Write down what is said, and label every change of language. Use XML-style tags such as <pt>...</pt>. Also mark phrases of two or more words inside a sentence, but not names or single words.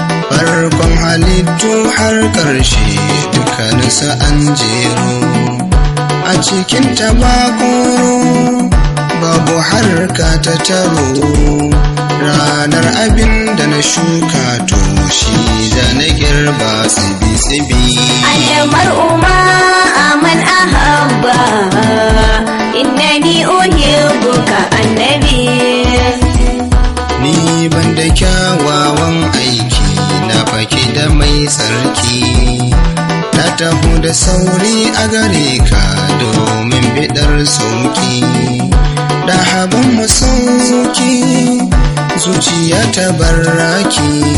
<ha>Farkon halittu har ƙarshe dukkaninsa an jero. A cikin ta ba koro, babu harka ta taro. Ranar abin da na shuka to shi za na girba tsibi-tsibi.</ha> <ar>المرء مع من أحب. إنني أحبك النبي.</ar> <ha>Ni ban da kyawawan aiki, na fake da mai tsarki. Na taho da sauri a gare ka domin biɗar sauki. Da habin masauki, zuciya ta barraki.</ha>